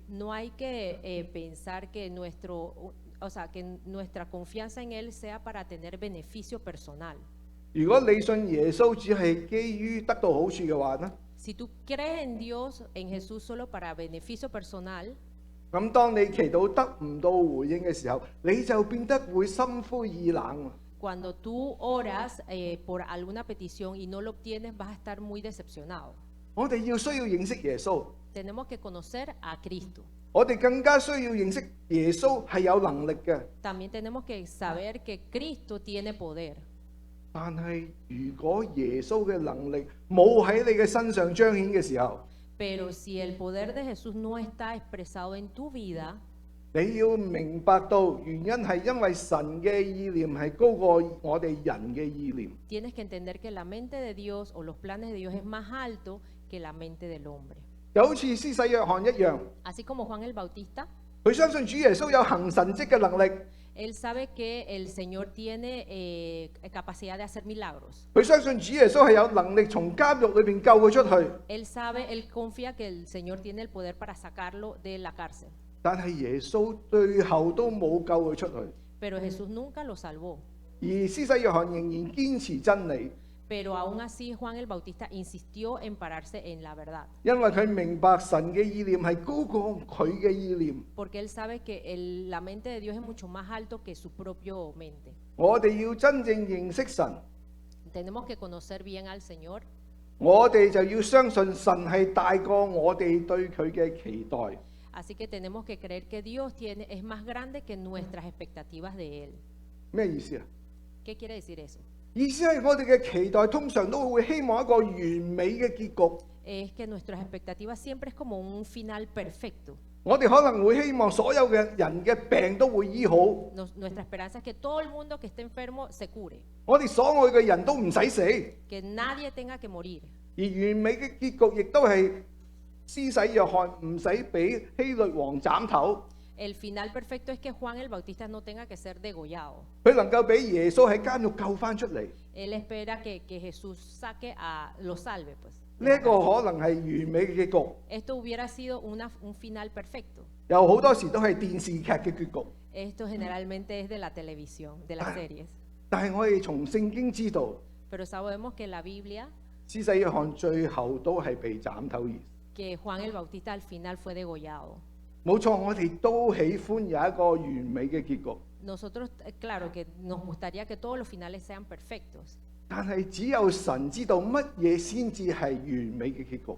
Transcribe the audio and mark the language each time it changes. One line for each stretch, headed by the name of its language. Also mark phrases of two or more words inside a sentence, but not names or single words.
Spanish: No hay que pensar que que nuestra confianza en Él sea para tener beneficio personal.
Cantonese: 如果你信耶穌只係基於得到好處嘅話呢，
Spanish: Si tú crees en Dios, en Jesús solo para beneficio personal,
Cantonese: 咁當你祈禱得唔到回應嘅時候，你就變得會心灰意冷。
Spanish: cuando tú oras por alguna petición y no lo obtienes, vas a estar muy decepcionado.
Cantonese: 我哋要需要認識耶穌，
Spanish: Tenemos que conocer a Cristo.
Cantonese: 我哋更加需要認識耶穌係有能力嘅。
Spanish: También tenemos que saber que Cristo tiene poder.
Cantonese: 但係如果耶穌嘅能力冇喺你嘅身上彰顯嘅時候，
Spanish: Pero si el poder de Jesús no está expresado en tu vida,
Cantonese: 你要明白到原因係因為神嘅意念係高過我哋人嘅意念。
Spanish: tienes que entender que la mente de Dios o los planes de Dios es más alto que la mente del hombre.
Cantonese: 就好似施洗約翰一樣，
Spanish: Así como Juan el Bautista,
Cantonese: 佢相信主耶穌有行神蹟嘅能力，
Spanish: él sabe que el Señor tiene capacidad de hacer milagros.
Cantonese: 佢相信主耶穌係有能力從監獄裏邊救佢出去。
Spanish: Él confía que el Señor tiene el poder para sacarlo de la cárcel.
Cantonese: 但係耶穌最後都冇救佢出去，
Spanish: Pero Jesús nunca lo salvó.
Cantonese: 而施洗約翰仍然堅持真理，
Spanish: Pero aún así Juan el Bautista insistió en pararse en la verdad.
Cantonese: 因為佢明白神嘅意念係高過佢嘅意念。
Spanish: Porque él sabe que la mente de Dios es mucho más alto que su propia mente.
Cantonese: 我哋要真正認識神，
Spanish: Tenemos que conocer bien al Señor.
Cantonese: 我哋就要相信神係大過我哋對佢嘅期待。
Spanish: Así que tenemos que creer que Dios es más grande que nuestras expectativas de Él.
Cantonese: 咩意思啊？
Spanish: ¿Qué quiere decir eso?
Cantonese: 意思係我哋嘅期待通常都會希望一個完美嘅結局。
Spanish: Es que nuestras expectativas siempre es como un final perfecto.
Cantonese: 我哋可能會希望所有嘅人嘅病都會醫好，
Spanish: Nuestra esperanza es que todo el mundo que esté enfermo se cure,
Cantonese: 我哋所愛嘅人都唔使死，
Spanish: que nadie tenga que morir.
Cantonese: 而完美嘅結局亦都係施洗約翰唔使俾希律王斬頭，
Spanish: El final perfecto es que Juan el Bautista no tenga que ser degollado.
Cantonese: 佢能夠俾耶穌喺監獄救翻出嚟，
Spanish: Él espera que Jesús lo salve, pues.
Cantonese: 呢一個可能係完美嘅結局，
Spanish: Esto hubiera sido un final perfecto.
Cantonese: 有好多時都係電視劇嘅結局。
Spanish: Esto generalmente es de la televisión, de las series.
Cantonese: 但係我哋從聖經知道，
Spanish: Pero sabemos que en la Biblia,
Cantonese: 施洗約翰最後都係被斬頭而死。
Spanish: que Juan el Bautista al final fue degollado.
Cantonese: 冇錯，我哋都喜歡有一個完美嘅結局，
Spanish: Nosotros, claro que nos gustaría que todos los finales sean perfectos,
Cantonese: 但係只有神知道乜嘢先至係完美嘅結局。